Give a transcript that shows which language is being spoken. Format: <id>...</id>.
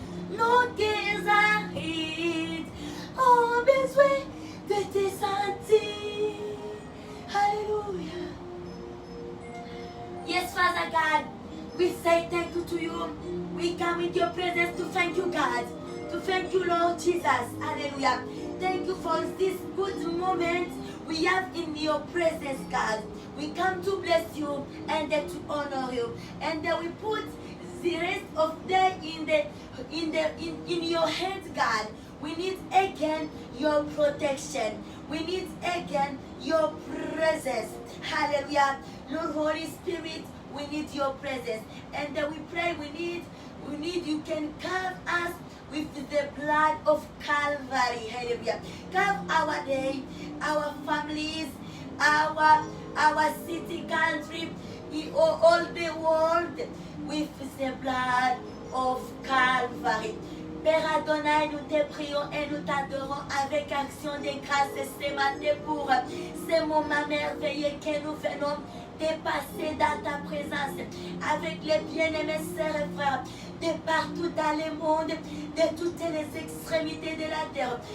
<fr>Nos cœurs arides ont besoin de te sentir. Alléluia.</fr> <en>Yes, Father God, we say thank you to you. We come with your presence to thank you, God. To thank you, Lord Jesus. Hallelujah. Thank you for this good moment we have in your presence, God. We come to bless you and then to honor you. And then we put the rest of the day in your hands, God. We need again your protection. We need again your presence. Hallelujah. Lord Holy Spirit, we need your presence. And then we pray, we need you can cover us with the blood of Calvary. Hallelujah. Cover our day, our families, our city, country, all the world with the blood of Calvary.</en> <fr>Père Adonai, nous te prions et nous t'adorons avec action de grâce ce matin pour ce moment merveilleux que nous venons de passer dans ta présence avec les bien-aimés sœurs et frères de partout dans le monde, de toutes les extrémités de la terre.</fr>